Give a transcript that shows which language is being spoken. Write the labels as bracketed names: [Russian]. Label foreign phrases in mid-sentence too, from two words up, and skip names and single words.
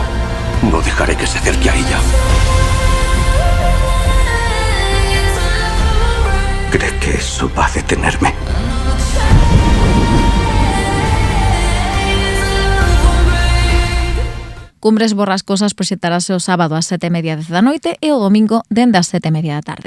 [Spanish] No dejaré que se acerque a ella. ¿Cree que eso va a detenerme? [Galician] Cumbres borrascosas proxectarase o sábado ás 7:30 da noite e o domingo dende as 7:30 da tarde.